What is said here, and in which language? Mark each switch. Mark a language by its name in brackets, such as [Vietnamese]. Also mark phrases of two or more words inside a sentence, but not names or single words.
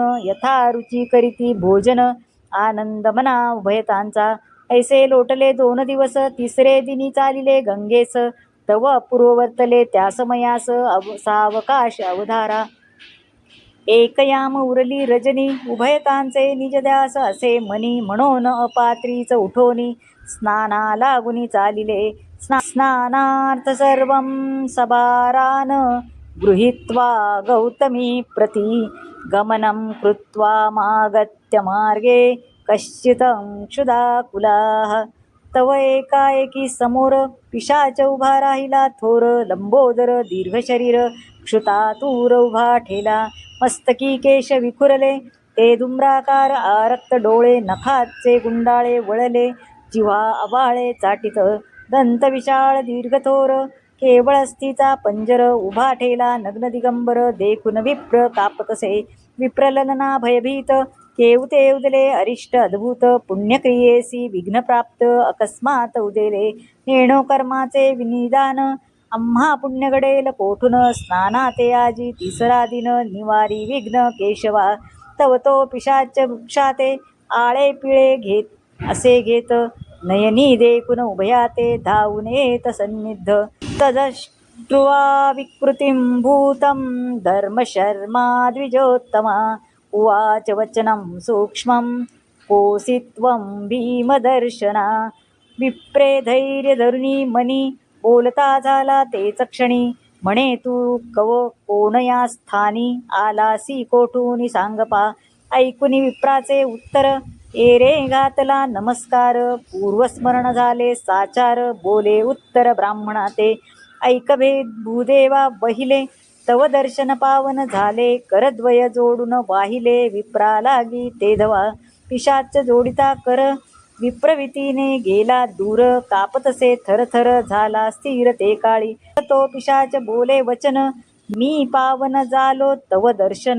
[Marathi] यथा रुची करीती भोजन, आनंद मना उभयतांचा. ऐसे लोटले 2 दिवस, तिसरे दिनी चालिले गंगेस. तव अपूर्व वर्तले त्या समयास, सावकाश अवधारा. एक याम उरली रजनी, उभयतांचे निज ध्यास असे मनी. म्हणून अपात्रीच उठोनी, स्नाना लागुनी चालिले. [Sanskrit] स्नानार्थ सर्वं सभारान, गृहीत्वा गौतमी प्रति. गमनं कृत्वा मागत्य मार्गे, कश्चितं क्षुधाकुलाः. [Marathi] तव एकाएकी समोर, पिशाच उभा राहिला थोर. लंबोदर दीर्घ शरीर, क्षुतातूर उभा ठेला. मस्तकी केश विखुरले, ते धुम्राकार आरक्त डोळे. नखाचे गुंडाळे वळले, जिव्हा अबाळे चाटित. दंत विशाळ दीर्घथोर, केवळ अस्थिचा पंजर. उभा ठेला नग्न दिगंबर, देखून विप्र कापतसे. विप्रललना भयभीत, केवते उदले अरिष्ट अद्भुत. पुण्यक्रियेसी विघ्न प्राप्त, अकस्मात उदेले. नेणो कर्माचे विनिदान, आम्हा पुण्य घडेल कोठून. स्नानाते आजी तिसरा दिन, निवारी विघ्न केशवा. तव तो पिशाच वृक्षाते, आळे पिळे घेत असे घेत. नयनी देखून उभयाते, धावून येत सन्निध. [Sanskrit] तदष्ट्रुवा विकृतिं भूतं, धर्मशर्मा द्विजोत्तमा. उवाच वचनं सूक्ष्मं, कोसि त्वं भीमदर्शना. [Marathi] विप्रे धैर्य धरुनी मनी, बोलता झाला तेच क्षणी. म्हणे तू कोणया स्थानी, आलासी कोठूनी सांगपा. ऐकुनी विप्राचे उत्तर, एरे घातला नमस्कार. पूर्वस्मरण झाले साचार, बोले उत्तर ब्राह्मणा ते. ऐकभेद भूदेवा बहिले, तव दर्शन पावन झाले. करद्वय जोडून वाहिले, विप्रा लागी ते धवा. पिशाच जोडिता कर, विप्रवितीने गेला दूर. कापतसे थरथर झाला स्थिर ते काळी. तो पिशाच बोले वचन, मी पावन झालो तव दर्शन.